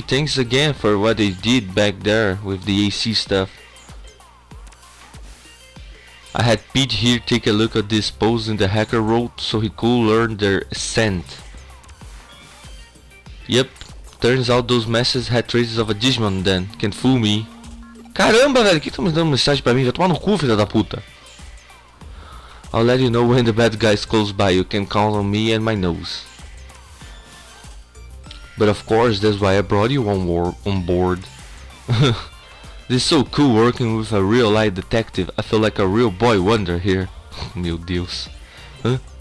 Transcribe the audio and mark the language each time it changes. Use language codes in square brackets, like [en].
[en] Thanks again for what they did back there with the AC stuff. I had Pete here take a look at this post in the hacker wrote so he could learn their scent. Yep, turns out those messages had traces of a Digimon then. Can't fool me. [pt] Caramba, velho, que tá me dando mensagem pra mim? Vai tomar no cu, filha da puta. [en] I'll let you know when the bad guys close by. You can count on me and my nose. But of course, that's why I brought you on board. This is so cool working with a real life detective. I feel like a real boy wonder here. [pt] Meu Deus. [en] Huh?